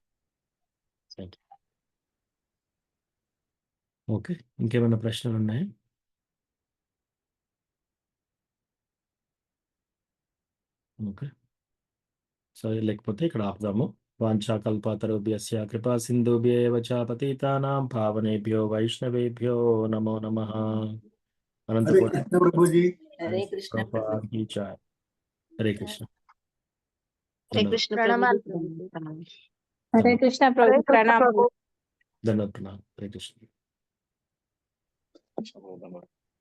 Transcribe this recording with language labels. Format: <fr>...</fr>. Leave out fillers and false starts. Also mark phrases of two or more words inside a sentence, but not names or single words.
<te>ఓకే, ఇంకేమైనా ప్రశ్నలు ఉన్నాయా? ఓకే, సరే లేకపోతే ఇక్కడ ఆపుదాము.</te> <sa>వాంఛాకల్పతరుభ్యస్య కృపా సింధుభ్యేవ చ పతితానాం పావనేభ్యో వైష్ణవేభ్యో నమో నమః.</sa> <te>అనంతకోటి హరే కృష్ణ. హరే కృష్ణ. హరే ధన్యవాదాలు. కృష్ణ ప్రణామాలు ప్రభు. హరే కృష్ణ ప్రభు ప్రణామాలు. ధన్యవాదాలు. హరే కృష్ణ. ధన్యవాదాలు.</te>